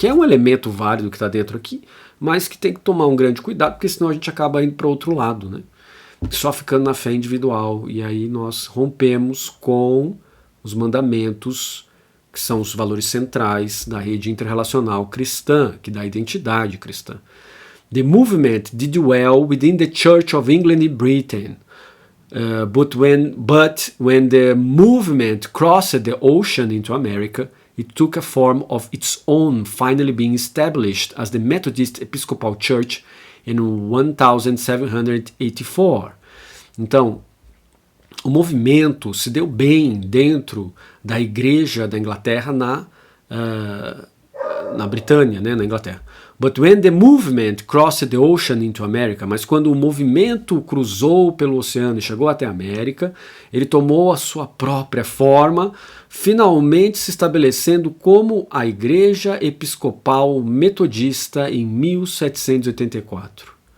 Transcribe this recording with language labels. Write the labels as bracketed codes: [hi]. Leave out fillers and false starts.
[pt] Que é um elemento válido que está dentro aqui, mas que tem que tomar um grande cuidado, porque senão a gente acaba indo para o outro lado, né? Só ficando na fé individual, e aí nós rompemos com os mandamentos, que são os valores centrais da rede interrelacional cristã, que dá identidade cristã. [en] The movement did well within the Church of England and Britain, but when the movement crossed the ocean into America, it took a form of its own, finally being established as the Methodist Episcopal Church in 1784. [pt] Então, o movimento se deu bem dentro da igreja da Inglaterra na Britânia, né, na Inglaterra. [en] But when the movement crossed the ocean into America, [pt] mas quando o movimento cruzou pelo oceano e chegou até a América, ele tomou a sua própria forma, finalmente se estabelecendo como a Igreja Episcopal Metodista em 1784.